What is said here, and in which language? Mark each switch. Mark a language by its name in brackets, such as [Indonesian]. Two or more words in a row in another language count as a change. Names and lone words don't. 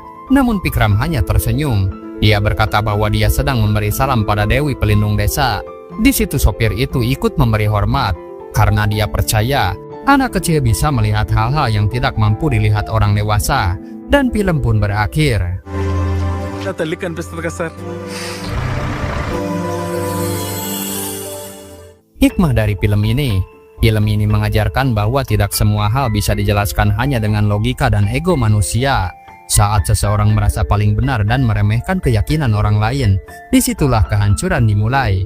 [Indonesian] Namun Pikram hanya tersenyum. Dia berkata bahwa dia sedang memberi salam pada Dewi pelindung desa. Di situ sopir itu ikut memberi hormat karena dia percaya anak kecil bisa melihat hal-hal yang tidak mampu dilihat orang dewasa. Dan film pun berakhir. [Telugu] నా తల్లి కనిపిస్తుంది కదా సార్. [Indonesian] Hikmah dari film ini mengajarkan bahwa tidak semua hal bisa dijelaskan hanya dengan logika dan ego manusia. Saat seseorang merasa paling benar dan meremehkan keyakinan orang lain, disitulah kehancuran dimulai.